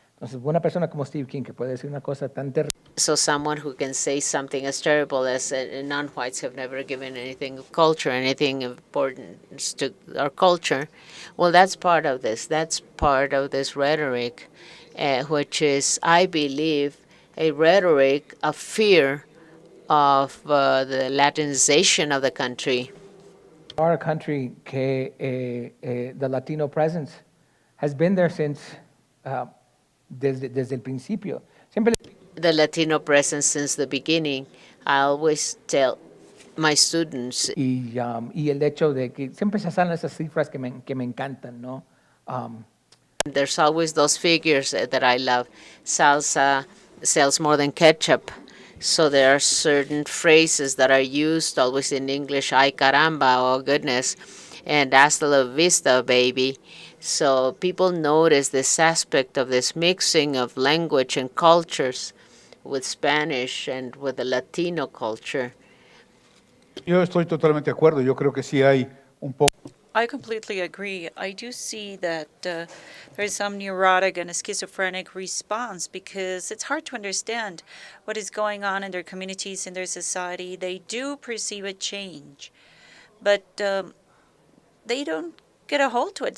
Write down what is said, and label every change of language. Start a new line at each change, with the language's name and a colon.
Spanish: Entonces, una persona como Steve King que puede decir una cosa tan terrible.
English: So someone who can say something as terrible as non-whites have never given anything of culture, anything important to our culture, well, that's part of this. That's part of this rhetoric, which is, I believe, a rhetoric of fear of the Latinization of the country. Our country, the Latino presence has been there since
Spanish: desde el principio. Siempre
English: the Latino presence since the beginning. I always tell my students.
Spanish: Y el hecho de que siempre se salen esas cifras que me encantan, ¿no?
English: There's always those figures that I love. Salsa sells more than ketchup. So there are certain phrases that are used always in English.
Spanish: Ay caramba,
English: oh goodness. And
Spanish: hasta la vista,
English: baby. So people notice this aspect of this mixing of language and cultures with Spanish and with the Latino culture.
Spanish: Yo estoy totalmente de acuerdo. Yo creo que sí hay un poco.
English: I completely agree. I do see that there's some neurotic and schizophrenic response because it's hard to understand what is going on in their communities, in their society. They do perceive a change, but they don't get a hold to it.